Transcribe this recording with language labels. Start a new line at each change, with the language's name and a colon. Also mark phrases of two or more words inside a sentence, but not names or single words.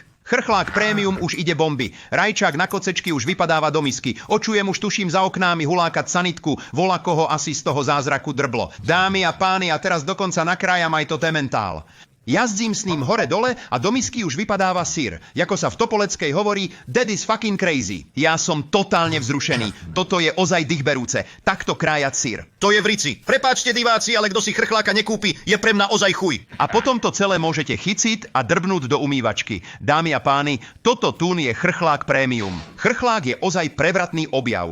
Slovak: Chrchlák prémium už ide bomby. Rajčák na kocečky už vypadáva do misky. Očujem už tuším za oknámi hulákať sanitku. Volá koho asi z toho zázraku drblo. Dámy a páni, a teraz dokonca nakrájam aj to tementál. Jazdím s ním hore-dole a do misky už vypadáva syr. Jako sa v Topoleckej hovorí,
English: that is fucking crazy.
Slovak: Ja som totálne vzrušený. Toto je ozaj dýchberúce. Takto krájať syr. To je v rici. Prepáčte diváci, ale kto si chrchláka nekúpi, je pre mňa ozaj chuj. A potom to celé môžete chyciť a drbnúť do umývačky. Dámy a páni, toto tún je chrchlák prémium. Chrchlák je ozaj prevratný objav.